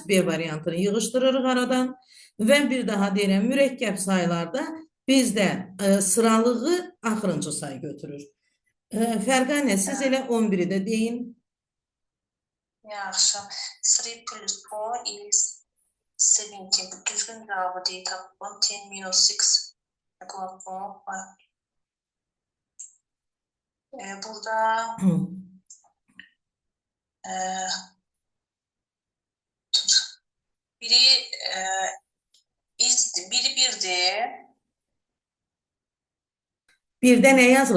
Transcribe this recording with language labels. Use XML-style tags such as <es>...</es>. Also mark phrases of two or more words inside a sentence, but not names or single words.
<az>B variantını yığışdırırıq aradan və bir daha deyirəm, mürəkkəb sayılarda bizdə sıralığı axırıncı say götürür. Fərqanə, siz elə 11-i də deyin.</az> <en>Yaxşı. 3 plus 4 is 17.</en> <tr>Bu düzgün cevabı değil tabii.</tr> <en>10 minus 6.</en> <az>Burada e, biri biri birdi. Birdə nə yazılıb?</az>